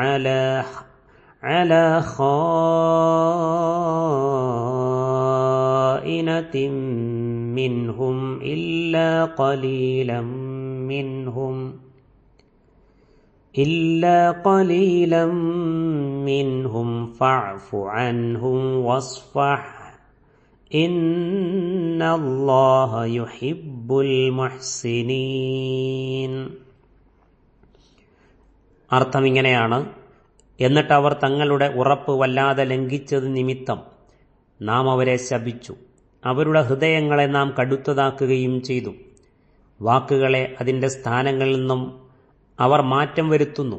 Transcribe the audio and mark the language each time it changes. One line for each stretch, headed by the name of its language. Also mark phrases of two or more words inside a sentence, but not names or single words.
Arabic: على خائنة منهم إلا قليلا منهم فاعف عنهم واصفح إن الله يحب المحسنين.
Malayalam: അർത്ഥം ഇങ്ങനെയാണ്, എന്നിട്ട് അവർ തങ്ങളുടെ ഉറപ്പ് വല്ലാതെ ലംഘിച്ചത് നിമിത്തം നാം അവരെ ശപിച്ചു. അവരുടെ ഹൃദയങ്ങളെ നാം കടുത്തതാക്കുകയും ചെയ്തു. വാക്കുകളെ അതിൻ്റെ സ്ഥാനങ്ങളിൽ നിന്നും അവർ മാറ്റം വരുത്തുന്നു.